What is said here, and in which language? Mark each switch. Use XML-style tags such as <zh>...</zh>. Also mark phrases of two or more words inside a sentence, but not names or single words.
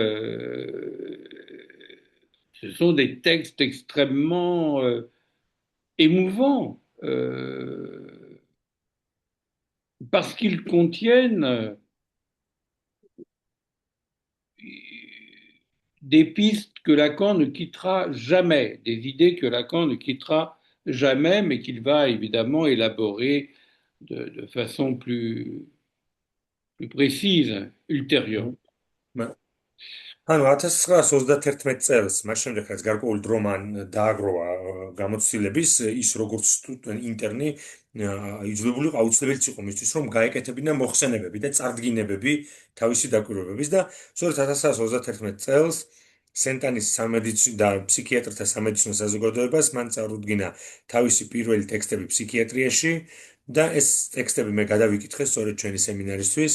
<fr>ce sont des textes extrêmement émouvants, parce qu'ils contiennent des pistes que Lacan ne quittera jamais, des idées que Lacan ne quittera jamais, mais qu'il va évidemment élaborer de façon plus précise, ultérieure.</fr> <ka>ანუ 1931 წელს, მას შემდეგ რაც გარკვეული დრო მან დააგროვა გამოცდილების, ის როგორც ინტერნი იძულებული აუცილებლად იყო მისთვის, რომ გაეკეთებინა მოხსენებები და წარდგინებები თავისი დაკვირვებების და სწორედ 1931 წელს სენტანის სამედიცინო და ფსიქიატრთა სამედიცინო საზოგადოებას მან წარუდგინა თავისი პირველი ტექსტები ფსიქიატრიაში და ეს ტექსტები მე გადავიკითხე სწორედ ჩვენი სემინარისთვის.</ka>